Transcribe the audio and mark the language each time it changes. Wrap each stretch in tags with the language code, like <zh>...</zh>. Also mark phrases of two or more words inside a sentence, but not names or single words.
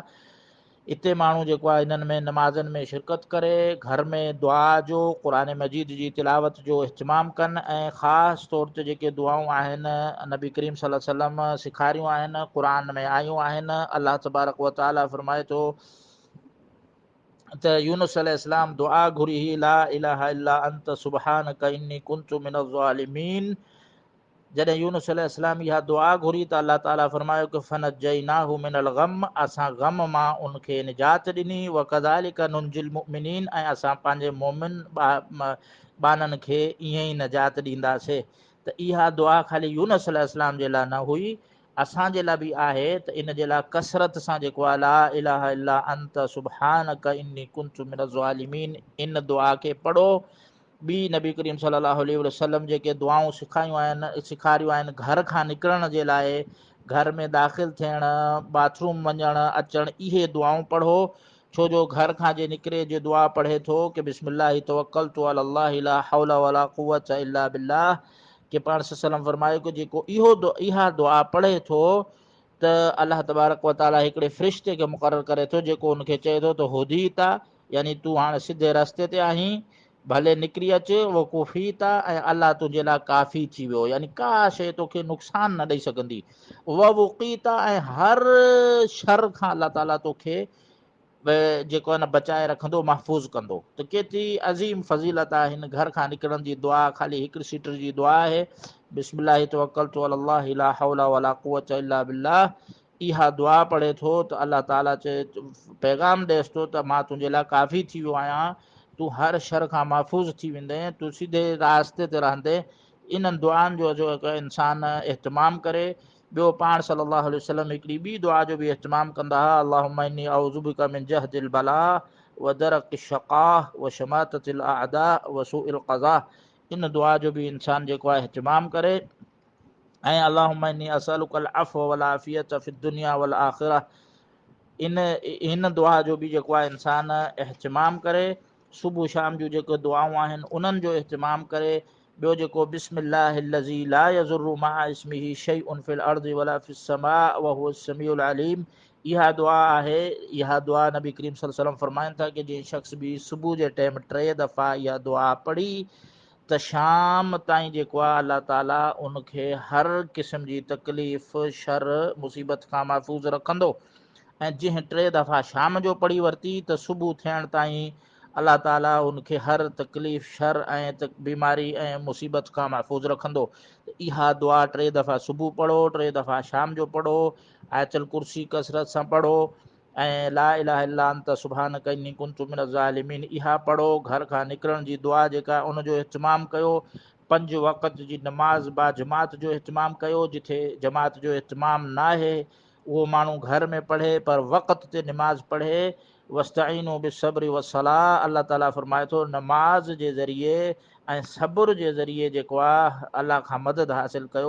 <sd>हिते माण्हू जेको आहे इन्हनि में नमाज़नि में शिरकत करे, घर में दुआ जो, क़ुर मजीद जी तिलावत जो इहतमाम कनि, ऐं ख़ासि तौर ते जेके दुआऊं आहिनि नबी करीम</sd> <ar>صلى الله عليه وسلم</ar> <sd>सेखारियूं आहिनि, क़ुर में आयूं आहिनि। अलाह</sd> <ar>تبارك وتعالى</ar> <sd>फरमाए थो त यूनुस अलैहिस्सलाम दुआ घुरी ही</sd> <ar>لا إله إلا أنت سبحانك إني كنت من الظالمين.</ar> <sd>जॾहिं यूनुस अलैहिस्सलाम इहा दुआ घुरी त अलाह ताला फरमायो कि</sd> <ar>فنجيناه من الغم,</ar> <sd>असां गम मां उनखे निजात ॾिनी,</sd> <ar>وكذلك ننجي المؤمنين,</ar> <sd>ऐं असां पंहिंजे मोमिन बाननि खे ईअं ई निजात ॾींदासीं। त इहा दुआ ख़ाली यूनुस अलैहिस्सलाम जे लाइ न हुई, असांजे लाइ बि आहे। त इन जे लाइ कसरत सां जेको आहे</sd> <ar>لا إله إلا أنت سبحانك إني كنت من الظالمين,</ar> <sd>इन दुआ खे पढ़ो। ॿी नबी करीम</sd> <ar>صلى الله عليه وسلم</ar> <sd>जेके दुआऊं सेखारियूं आहिनि घर खां निकिरण जे लाइ, घर में दाख़िल थियणु, बाथरूम वञणु अचणु, इहे दुआऊं पढ़ो। छो जो घर खां जे निकिरे जे दुआ पढ़े थो कि</sd> <ar>بسم الله توكلت على الله لا حول ولا قوة إلا بالله,</ar> <sd>कि पाण सल्लल्लाहु फरमायो कि जेको इहा दुआ पढ़े थो त अलाह</sd> <ar>تبارك وتعالى</ar> <sd>हिकिड़े फ़रिश्ते खे मुक़ररु करे थो, जेको उनखे चए थो त हुदीता, यानी तूं हाणे सिधे रस्ते ते आहीं। भले निकिरी अचे वो कुफीता ऐं अलाह तुंहिंजे लाइ काफ़ी थी वियो, यानी का शइ तोखे नुक़सान न ॾेई सघंदी। व वुक़ीता ऐं हर शर खां अलाह ताला तोखे जेको आहे न बचाए रखंदो, महफ़ूज़ कंदो। त केतिरी अज़ीम फ़ज़ीलत आहे हिन घर खां निकिरण जी दुआ। ख़ाली हिकिड़ी सीटर जी दुआ आहे,</sd> <ar>بسم الله توكلت على الله لا حول ولا قوة إلا بالله.</ar> <sd>इहा दुआ पढ़े थो त अलाह ताला चए पैगाम ॾिएसि थो त मां तुंहिंजे लाइ काफ़ी थी वियो आहियां, तूं हर शर खां महफ़ूज़ थी वेंदे, तूं सीधे रास्ते ते रहंदे। इन्हनि दुआनि जो जेको इंसानु इहतमाम करे। ॿियो पाण</sd> <ar>صلى الله عليه وسلم</ar> <sd>हिकिड़ी ॿी दुआ जो बि इहतमाम कंदा हुआ,</sd> <ar>اللهم إني أعوذ بك من جهد البلاء ودرك الشقاء وشماتة الأعداء وسوء القضاء.</ar> <sd>इन दुआ जो बि इंसानु जेको आहे इहतमाम करे।</sd> <ar>ऐं اللهم إني أسألك العفو والعافية في الدنيا والآخرة.</ar> <sd>हिन दुआ जो बि जेको आहे इंसानु इहतमाम करे। सुबुह शाम जूं जेके दुआऊं आहिनि उन्हनि जो इहतमाम करे। ॿियो जेको</sd> <ar>بسم الله الذي لا يضر مع اسمه شيء في الأرض ولا في السماء وهو السميع العليم.</ar> <sd>इहा दुआ आहे। इहा दुआ नबी करीम</sd> <ar>صلى الله عليه وسلم</ar> <sd>फरमाइनि था कि जंहिं शख़्स बि सुबुह जे टाइम 3 दफ़ा इहा दुआ पढ़ी त शाम ताईं जेको आहे अलाह ताला उनखे हर क़िस्म जी तकलीफ़ शर मुसीबत खां महफ़ूज़ रखंदो। ऐं जंहिं 3 दफ़ा शाम जो पढ़ी वरिती त सुबुह थियण ताईं अलाह ताला उनखे हर तकलीफ़ शर ऐं बीमारी ऐं मुसीबत खां महफ़ूज़ रखंदो। इहा दुआ 3 दफ़ा सुबुह पढ़ो, 3 दफ़ा शाम जो पढ़ो। आयतल कुर्सी कसरत सां पढ़ो ऐं</sd> <ar>لا إله إلا أنت سبحانك إني كنت من الظالمين</ar> <sd>इहा पढ़ो। घर खां निकिरण जी दुआ जेका उनजो इहतमाम कयो। 5 वक़्त जी नमाज़ बा जमात जो इहतमाम कयो। जिथे जमात जो इहतमाम न आहे उहो माण्हू घर में पढ़े, पर वक़्त ते नमाज़ पढ़े।</sd> <ar>واستعينوا بالصبر والصلاة.</ar> <sd>अलाह ताला फरमाए थो नमाज़ जे ज़रिए ऐं सब्र जे ज़रिए जेको आहे अलाह खां मदद हासिल कयो।</sd>